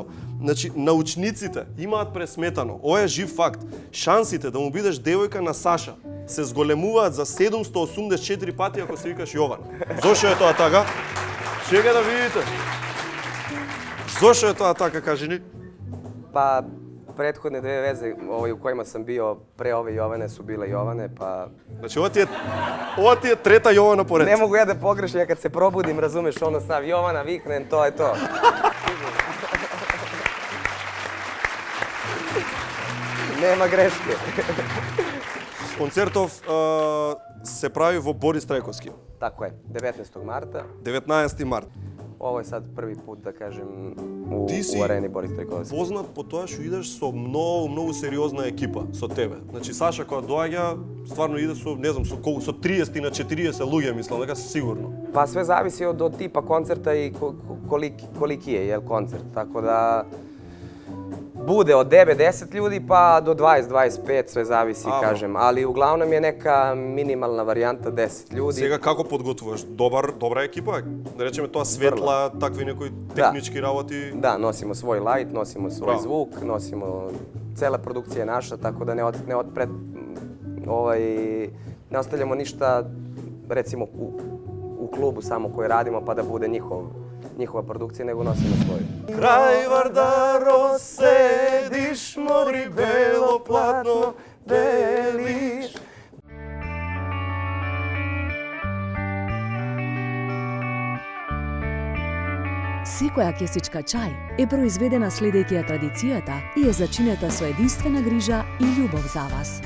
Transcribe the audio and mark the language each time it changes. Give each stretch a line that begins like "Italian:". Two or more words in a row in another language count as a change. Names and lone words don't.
Macedonian: Значи, научниците имаат пресметано. Ова е жив факт. Шансите да му бидеш девојка на Саша се зголемуваат за 784 пати ако се викаш Јована. Зошто е тоа така? Чека да видите. Зошто е тоа така, кажи ни?
Serbian: Pa prethodne 2 veze u kojima sam bio pre ove Jovane su bile Jovane, pa...
Macedonian: Значи, ова ти е трета Јована поред.
Serbian: Ne mogu ja da pogrešim, ja kad se probudim, razumeš, ono stav Jovana, viknem, to je to. Nema greške.
Macedonian: Концертов се прави во Борис Трајковски.
Serbian: Tako je, 19. marta.
Macedonian: 19. март.
Serbian: Ovo je sad prvi put, da kažem, Ti si u areni Boris Trajkovski.
Macedonian: Познат по тоа што идеш со многу сериозна екипа со тебе. Значи Саша кога доаѓа, стварно иде со, не знам, со колку, со 30 на 40 луѓе, мислам, дека сигурно.
Serbian: Pa sve zavisi od tipa koncerta i koliki je koncert, tako da bude od 9-10 ljudi pa do 20-25, sve zavisi, kažem, ali uglavnom je neka minimalna varijanta 10 ljudi.
Macedonian: Сега како подготвуваш? Добра екипа? Да речеме тоа светла, такви некои технички работи.
Serbian: Da, nosimo svoj light, nosimo svoj zvuk, nosimo... Cela produkcija je naša, tako da ne ostavljamo ništa, recimo, u klubu samo koji radimo pa da bude njihova produkcija, nego nosimo svoju.
Macedonian: Крај Вардаро седиш, мори бело платно белиш. Секоја кесичка чај е произведена следејќи ја традицијата и е зачинета со единствена грижа и љубов за вас.